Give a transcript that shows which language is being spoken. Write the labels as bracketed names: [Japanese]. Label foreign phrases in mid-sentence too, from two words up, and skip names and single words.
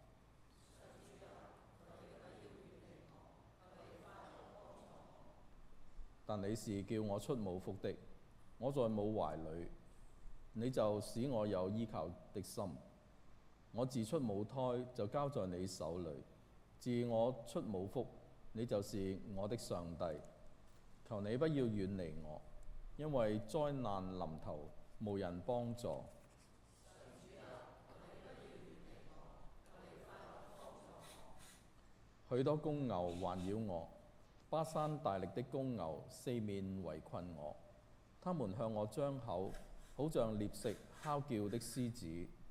[Chinese] 但你是叫我出母腹的，我在母懷裏，你就使我有依靠的心。我自出母胎就交在你手裏，自我出母腹，你就是我的上帝。求你不要遠離我，因為災難臨頭，無人幫助。許多公牛環繞我，巴山大力的公牛四面圍困我，他們向我張口，好像獵食哮叫的獅子。